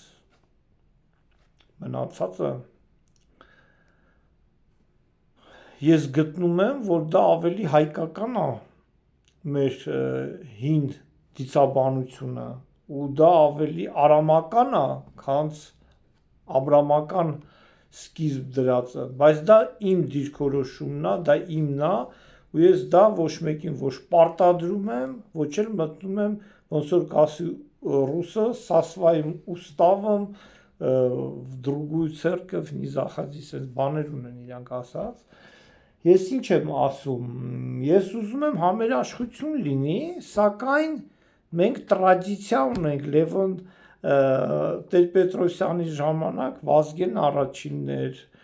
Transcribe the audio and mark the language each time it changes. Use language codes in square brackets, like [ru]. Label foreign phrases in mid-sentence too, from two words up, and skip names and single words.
[hy] մնացածը։ Ես գտնում եմ, որ դա ավելի հայկական է մեր հին դիցաբանությունը, ու դա ավելի արամական է, քանց աբրամական սկիզբ դրածը, բայց դա իմ դիրքորոշումն է, դա իմն է, ու ես դա ոչ մեկին ոչ պարտադրում եմ, ոչ էլ մտնում եմ, ոնց որ կասի ռուսը, [ru] со своим уставом в другую церковь не заходи, [hy] այս բաներ ունեն իրանք ասած։ Ես ինչ եմ ասում, ես ուզում եմ համերաշխություն լինի, սակայն մենք տրադիցիա ունենք, Լևոն Տեր-Պետրոսյանի ժամանակ Վազգեն առաջինն էր,